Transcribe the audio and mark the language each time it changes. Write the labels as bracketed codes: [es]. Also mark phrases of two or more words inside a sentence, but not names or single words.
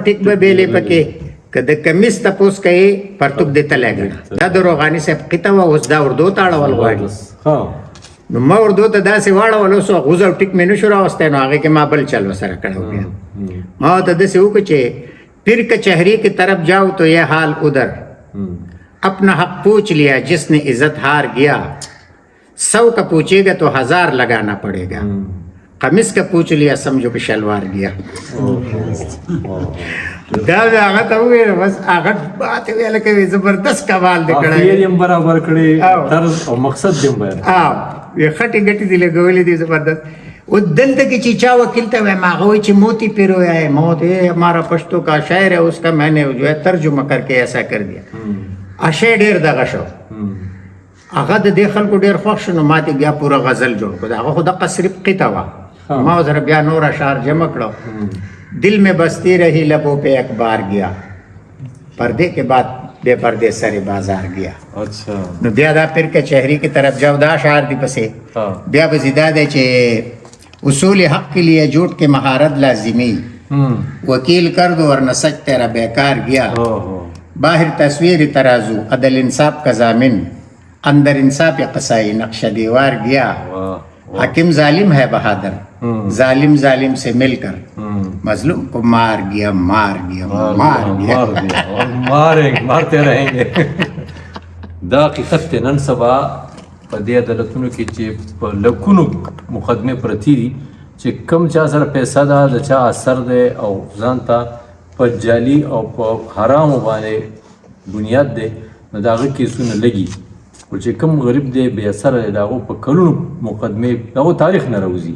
[ps] ټیک به بېلې پکې که د کمیس تپوس کوي پرتوک دې تلی ګڼه دا د روغاني صاحب قطعه وه اوس دا اردو ته اړول غواړي نو ما اردو ته داسې واړول اوس غوز او ټیک مې نشو راوستی نو هغې کې ما بل چل ورسره کړی و بیا ما ورته داسې وکړو چې [ur] پیر کچهری کی طرف جاؤ تو یہ حال ادھر اپنا حق پوچھ لیا جس نے عزت ہار گیا 100 کا پوچھے گا تو 1000 لگانا پڑے گا قمیص کا پوچھ لیا سمجھو کہ شلوار گیا [ps] دا هغه ته وویل بس هغه بات ویل کوي زبردست کمال دی کړی [ur] خیال یې برابر کړی طرز او مقصد دې هم بیان [ps] یې خټې ګټې دې لګولې دي زبردست وہ دلته کې چې چا وکیل ته وایم هغه وایي چې [ur] موتی پیرویا ہے موت ہے ہمارا پشتو کا شاعر ہے اس کا میں نے جو ہے ترجمہ کر کے ایسا کر دیا [ps] اشعار ډېر دغه شو هغه د دې خلکو ډېر خوښ شو نو ما ته بیا پوره غزل جوړ کړو هغه خو دقه صرف قطعه وه ما ورسره بیا نور اشعار جمع کړو [ur] دل میں بستی رہی لبوں پہ ایک بار گیا پردے کے بعد بے پردے سر بازار گیا [ps] نو بیا دا [ur] پیر کچہری کی طرف جاؤ [ps] دا اشعار دی پسې بیا به زیدا دی چې [ur] اصول حق کے لیے جھوٹ کے مہارت لازمی وکیل کر دو ورنہ سچ تیرا بیکار گیا باہر تصویر ترازو عدل انصاف کا ضامن اندر انصاف قصائی نقش دیوار گیا حاکم ظالم ہے بہادر ظالم ظالم سے مل کر مظلوم کو مار گیا مار گیا مار گیا مارتے رہیں گے [ps] دا حقیقت دی نن سبا په دې عدالتونو کې چې په لکونو مقدمې پرتې دي چې کم چا سره پیسه ده د چا اثر دی او ځان ته په جعلي او په حرامو باندې بنیاد دی نو د هغه کیسونه لګي خو چې کوم غریب دی بې اثره دی د هغو په کلونو مقدمې د هغو تاریخ نه راوځي